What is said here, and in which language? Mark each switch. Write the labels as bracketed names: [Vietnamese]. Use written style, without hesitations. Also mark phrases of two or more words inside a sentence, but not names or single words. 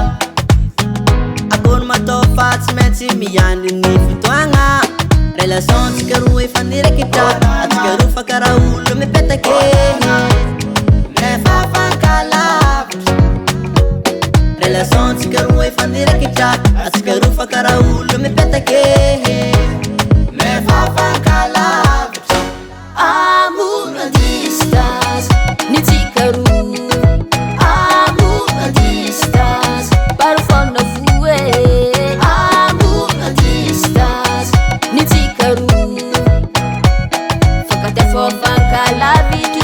[Malagasy] Akory matao fa tsy maintsy miandry ny fotoagna Relation tsika roa efa niraikitra atsika roa fa karaha olo mipetake nefa fankalavitra Relation tsika roa efa niraikitra atsika roa fa karaha olo mipetake nefa fankalavitra [French] amour à distance [Malagasy] ni tsika roa [French] amour à distance parfois [Malagasy] na voe [French] amour à distance [Malagasy] ni tsika roa fakata fo fankalavitra